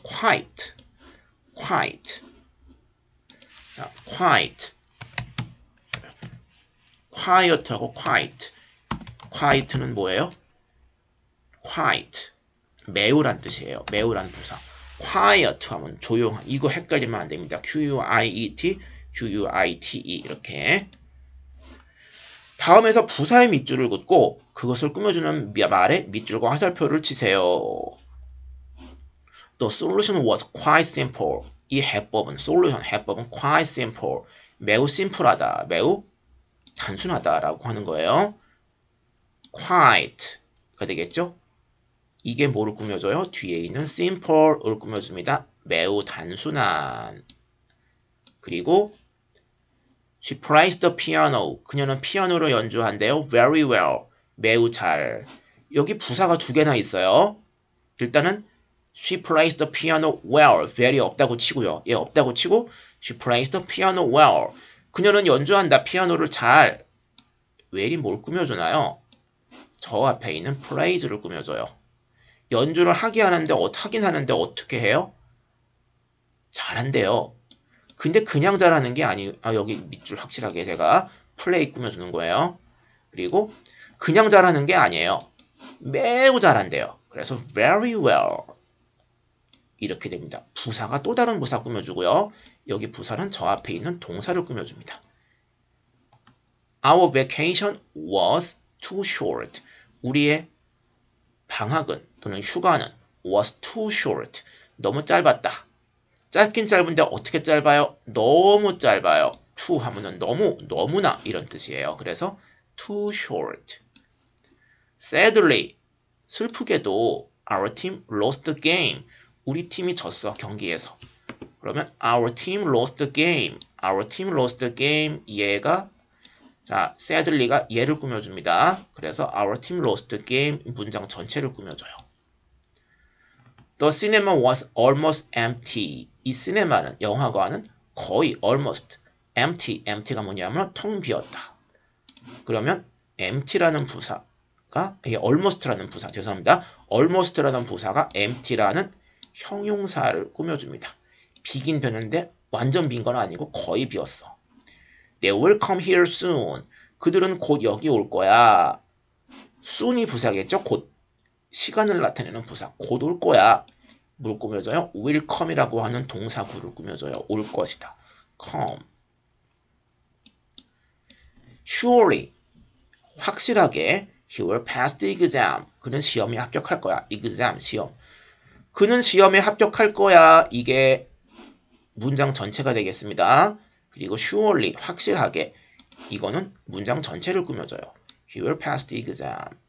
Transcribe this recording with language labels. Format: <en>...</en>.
<ko>quiet 자, quiet하고 quiet는 뭐예요? quiet 매우란 뜻이에요. 매우란 부사. quiet 하면 조용한. 이거 헷갈리면 안 됩니다. Q-U-I-E-T, Q-U-I-T-E 이렇게. 다음에서 부사의 밑줄을 긋고 그것을 꾸며주는 말에 밑줄과 화살표를 치세요.</ko> <en>The solution was quite simple.</en> <ko>이 해법은 해법은</ko> <en>quite simple.</en> <ko>매우 심플하다. 매우 단순하다라고 하는 거예요. quiet가 되겠죠? 이게 뭐를 꾸며줘요? 뒤에 있는 simple을 꾸며줍니다. 매우 단순한.</ko> <en>그리고 she plays the piano.</en> <ko>그녀는 피아노를 연주한대요.</ko> <en>very well.</en> <ko>매우 잘. 여기 부사가 두 개나 있어요.</ko> <en>일단은 she plays the piano well.</en> <ko>very 없다고 치고요.</ko> <en>예,</en> <ko>없다고 치고</ko> <en>she plays the piano well.</en> <ko>그녀는 연주한다. 피아노를 잘. well이 뭘 꾸며주나요? 저 앞에 있는 plays를 꾸며줘요. 연주를 하긴 하는데 어떻게 해요? 잘한대요. 근데 그냥 잘하는 게 여기 밑줄 확실하게 제가 플레이 꾸며주는 거예요. 그리고 그냥 잘하는 게 아니에요. 매우 잘한대요. 그래서</ko> <en>very well</en> <ko>이렇게 됩니다. 부사가 또 다른 부사 꾸며주고요. 여기 부사는 저 앞에 있는 동사를 꾸며줍니다.</ko> <en>Our vacation was too short.</en> <ko>우리의 방학은 또는 휴가는</ko> <en>was too short.</en> <ko>너무 짧았다. 짧긴 짧은데 어떻게 짧아요? 너무 짧아요. too 하면은 너무, 너무나 이런 뜻이에요.</ko> <en>그래서 too short. Sadly, 슬프게도 our team lost the game.</en> <ko>우리 팀이 졌어, 경기에서.</ko> <en>그러면 our team lost the game. Our team lost the game.</en> <ko>얘가 자, sadly가 얘를 꾸며줍니다. 그래서</ko> <en>our team lost the game</en> <ko>문장 전체를 꾸며줘요.</ko> <en>The cinema was almost empty.</en> <ko>이 시네마는 영화관은 거의</ko> <en>almost empty.</en> <ko>empty가 뭐냐면 텅 비었다. 그러면 empty라는 부사가 almost라는 부사 죄송합니다. almost라는 부사가 empty라는 형용사를 꾸며줍니다. 비긴 벼는데 완전 빈 건 아니고 거의 비었어.</ko> <en>They will come here soon.</en> <ko>그들은 곧 여기 올 거야. soon이 부사겠죠? 곧 시간을 나타내는 부사. 곧 올 거야. 뭘 꾸며줘요?</ko> <en>will come</en> <ko>이라고 하는 동사구를 꾸며줘요. 올 것이다. come.</ko> <en>Surely. 확실하게 he will pass the exam.</en> <ko>그는 시험에 합격할 거야. exam, 시험. 그는 시험에 합격할 거야. 이게 문장 전체가 되겠습니다. 그리고 surely, 확실하게. 이거는 문장 전체를 꾸며줘요.</ko> <en>He will pass the exam.</en>